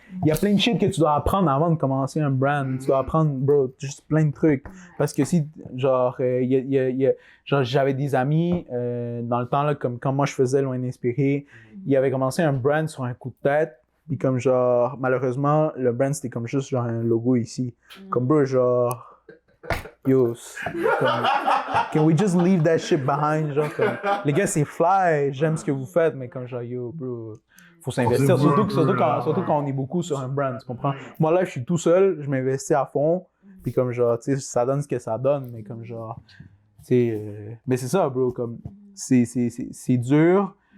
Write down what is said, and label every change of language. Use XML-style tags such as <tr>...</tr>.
<fr>Il y a plein de shit que tu dois apprendre avant de commencer un brand. Tu dois apprendre, bro, juste plein de trucs. Parce que si, genre, genre j'avais des amis dans le temps, là, comme quand moi je faisais Loin d'Inspirer, ils avaient commencé un brand sur un coup de tête. Puis comme genre, malheureusement, le brand c'était comme juste genre un logo ici. Comme bro, genre, yo, comme,</fr> <en>can we just leave that shit behind?</en> <fr>Genre, comme, les gars, c'est fly, j'aime ce que vous faites, mais comme genre, yo, bro, faut s'investir. Surtout quand on est beaucoup sur un brand, tu comprends? Moi là, je suis tout seul, je m'investis à fond. Puis comme genre, tu sais, ça donne ce que ça donne, mais comme genre, tu sais, mais c'est ça, bro, comme, c'est dur.</fr>